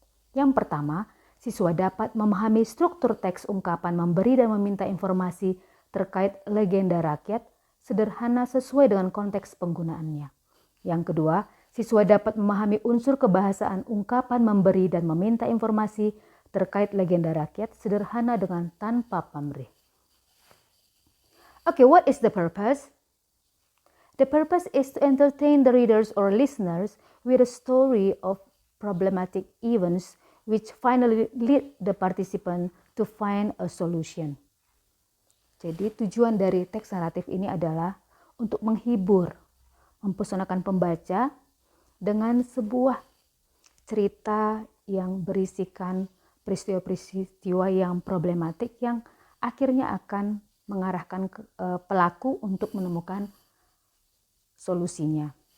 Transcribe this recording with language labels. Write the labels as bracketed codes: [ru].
[id] Yang pertama, siswa dapat memahami struktur teks ungkapan memberi dan meminta informasi terkait legenda rakyat sederhana sesuai dengan konteks penggunaannya. Yang kedua, siswa dapat memahami unsur kebahasaan ungkapan memberi dan meminta informasi terkait legenda rakyat sederhana dengan tanpa pamrih. [en] Okay, what is the purpose? The purpose is to entertain the readers or listeners with a story of problematic events which finally lead the participant to find a solution. [id] Jadi tujuan dari teks naratif ini adalah untuk menghibur, mempesonakan pembaca dengan sebuah cerita yang berisikan peristiwa-peristiwa yang problematik yang akhirnya akan mengarahkan pelaku untuk menemukan solusinya.